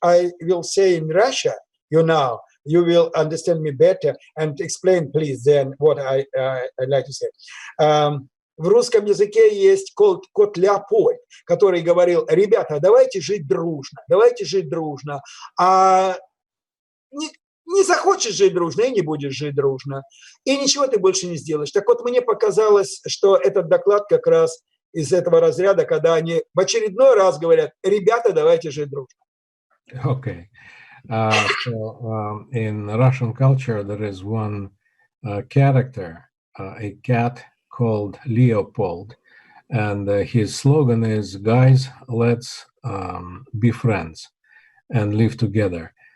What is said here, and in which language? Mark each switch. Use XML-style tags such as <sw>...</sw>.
<en>I will say in Russia, you will understand me better, and explain, please, then what I'd like to say.</en> <ru>В русском языке есть кот Леопольд, который говорил: ребята, давайте жить дружно, а не захочешь жить дружно и не будешь жить дружно, и ничего ты больше не сделаешь. Так вот, мне показалось, что этот доклад как раз из этого разряда, когда они в очередной раз говорят: ребята, давайте жить дружно.</ru> <en>Okay. In Russian culture, there is one character, a cat called Leopold, and his slogan is, guys, let's be friends and live together.</en>